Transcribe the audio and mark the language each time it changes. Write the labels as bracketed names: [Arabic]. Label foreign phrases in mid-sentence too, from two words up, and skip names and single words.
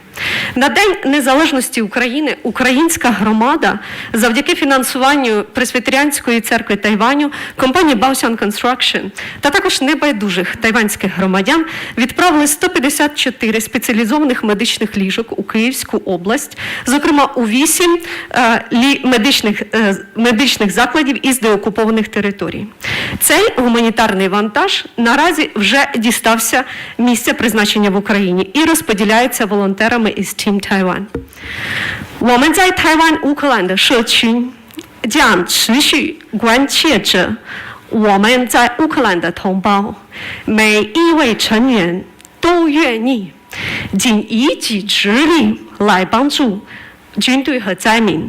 [Ukrainian] На День Незалежності України українська громада завдяки фінансуванню Пресвітеріанської церкви Тайваню, компанії Baoxian Construction та також небайдужих тайванських громадян відправили 154 спеціалізованих медичних ліжок у Київську область, зокрема у 8 медичних закладів із деокупованих територій. Цей гуманітарний вантаж наразі вже дістався місця призначення в Україні і розподіляється волонтерами із Team Taiwan. [Chinese] 我们在台湾乌克兰的社群将持续关切着我们在乌克兰的同胞，每一位成员都愿意尽一己之力来帮助军队和灾民。